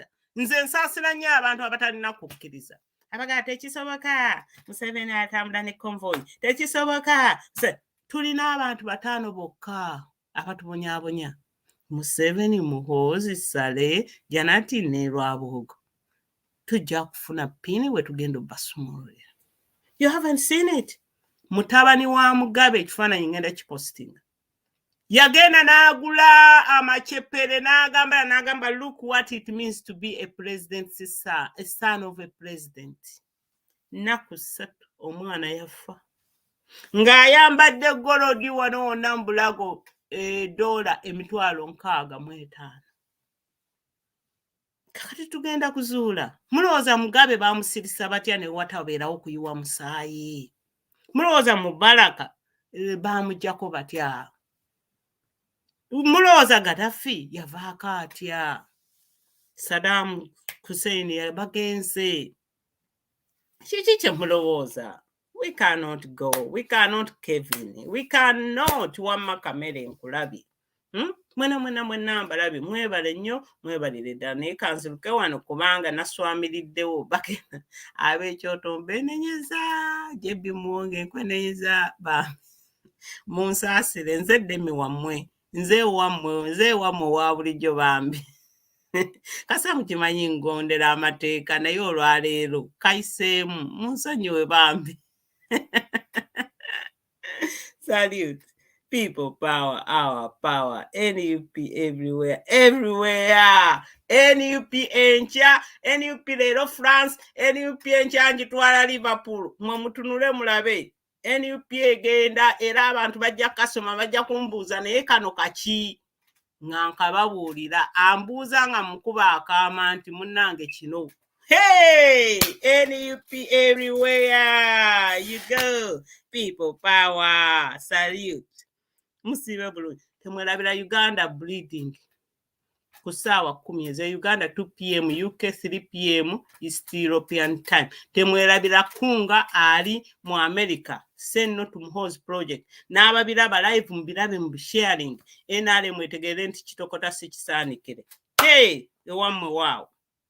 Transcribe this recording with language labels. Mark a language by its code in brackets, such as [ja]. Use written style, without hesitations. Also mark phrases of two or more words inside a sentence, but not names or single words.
[lg] Nze nsaasira nnyo abantu abatalina kukkiriza. Abagala tekisoboka, Museveni atambula ne convoy, tekisoboka. Tulina abantu 5 bokka abatubonyaabonya. Museveni, Muhoozi, Sale, Janati ne Lwabugo. Tujja kufuna pini we tugenda obbasumululira. [en] You haven't seen it. [lg] Mutabani wa Mugabe ekifaananyi ngenda kipostinga. Yagenda n'agula amakyepere n'agamba [en] look what it means to be a president's son, a son of a president. [lg] Nnaku 3 omwana yafa. Ng'ayambadde golodi wano wonna mu bulago $65,000. Kakati tugenda kuzuula. Mulowooza Mugabe baamusirisa batya ne watabeerawo kuyiwa musaayi? Mulowooza Mubaraka baamuggyako batya? Mulowooza Gaddafi yavaako atya? Saddam Hussein bagenze. Kiki kye mulowooza? [en] We cannot go. We cannot Kevin. We cannot Wamma Kamere Nkulabi. [lg] Mwena mbalabi mwebale nnyo, mwebalire ddala naye kanziruke wano kubanga naswamiriddewo bagenda ab'ekyoto mbenenyeza, Jebbi Muwonge nkwenenyeza munsaasire, nze ddemi wammwe, nze wammwe wa bulijjo bambi. Kasa mukimanyi ngondera amateeka naye olwaleero kayiseemu munsonyiwe bambi. [en] Salute. People power, our power. NUP everywhere. [lg] NUP encha, NUP leero France, NUP encha njitwala Liverpool. Mwemutunule mulabe. NUP egenda era abantu bajja kasoma bajja kumbuuza naye kano kaki nga nkababuulira ambuuza nga mukuba akaama nti munnange kino. [en] Hey, NUP everywhere you go. People power. Salute. [lg] Musibe bulungi. Temwerabira Uganda bleeding. Ku ssaawa 10 eze Uganda 2 p.m. [en] UK 3 p.m. East European time. [lg] Temwerabira Kunga ali mu America. [en] Send no to Muhoozi project. [lg] N'ababiraba live mubirabe mu sharing. NRM etegeere nti kitokota si kisaanikire. Hey, ewammwe waawo.